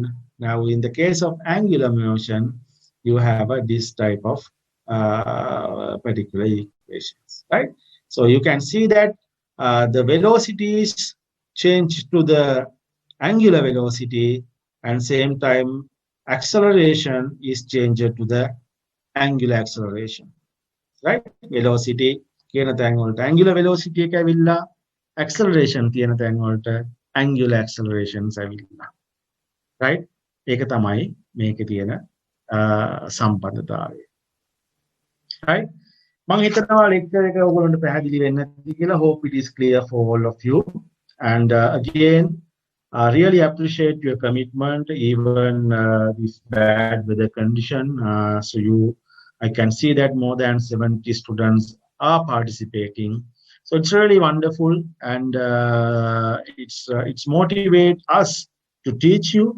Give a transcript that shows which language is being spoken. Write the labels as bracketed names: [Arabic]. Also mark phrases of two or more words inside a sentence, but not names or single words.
[English] Now in the case of angular motion, you have this type of particular equations, right? So you can see that the velocities change to the angular velocity, and same time acceleration is changed to the angular acceleration, right? [Sinhala] Velocity කියන තැන් වලට [English] angular velocity [Sinhala] එක ඇවිල්ලා, acceleration කියන තැන් වලට [English] angular accelerations [Sinhala] ඇවිල්ලා, right? ඒක තමයි මේකේ තියෙන සම්බන්ධතාවය, right? මම හිතනවා lecture එක ඔයගොල්ලන්ට පැහැදිලි වෙන්න ඇති කියලා. [English] Hope it is clear for all of you. And again, I really appreciate your commitment, even this bad weather condition. So I can see that more than 70 students are participating. So it's really wonderful, and it's motivate us to teach you.